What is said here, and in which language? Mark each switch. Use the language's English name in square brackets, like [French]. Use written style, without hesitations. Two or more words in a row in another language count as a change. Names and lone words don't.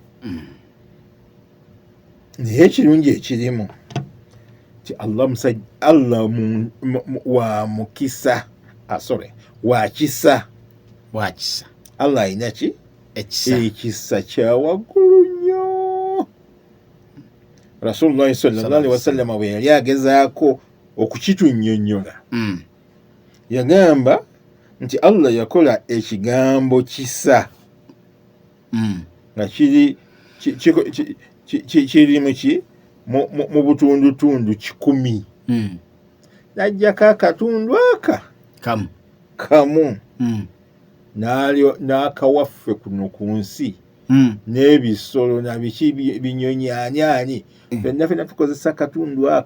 [Ganda] Naye ekirungi ekirimu ti Allah wa mukisa, wa kisa. Allah alina ki ekisa kya waggulu nnyo. [Arabic] رسول الله صلى الله عليه وسلم [Ganda] bwe yali agezaako okukitunnyonnyola, yagamba nti Allah yakola ekigambo kisa nga kiri mu butundutundu 100, n'ajjako akatundu aka kamu n'akawaffe kuno ku nsi n'ebisolo na biki binyonyi ani ffenna tukozesa akatundu